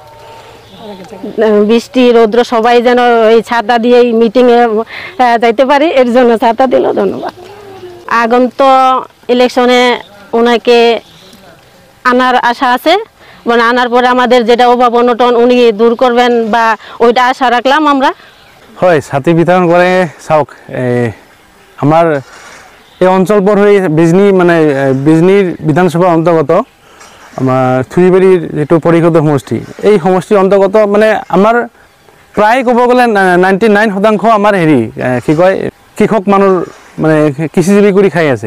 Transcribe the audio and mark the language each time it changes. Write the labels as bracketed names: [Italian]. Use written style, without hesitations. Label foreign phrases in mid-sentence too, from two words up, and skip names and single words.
[Bangla] বৃষ্টি রৌদ্র সবাই যেন এই ছাতা দিয়ে এই মিটিংয়ে যাইতে পারি, এর জন্য ছাতা দিল, ধন্যবাদ। আগন্তুক ইলেকশনে ওনাকে আনার আশা আছে, মানে আনার পরে আমাদের যেটা অভাব অনটন উনি দূর করবেন বা ওইটা আশা রাখলাম আমরা। [Assamese] হয়, ছাতি বিতরণ করে চাওক, আমার এই অঞ্চলবোৰ হৈ বিজনীৰ বিধানসভাৰ অন্তৰ্গত আমাৰ থুৰিবাৰীৰ যিটো পৰিষদীয় সমষ্টি, এই সমষ্টিৰ অন্তৰ্গত মানে আমাৰ প্ৰায় ক'ব গ'লে 99% আমাৰ কি কয় কৃষক মানুহ মানে কৃষিজীৱী কৰি খাই আছে।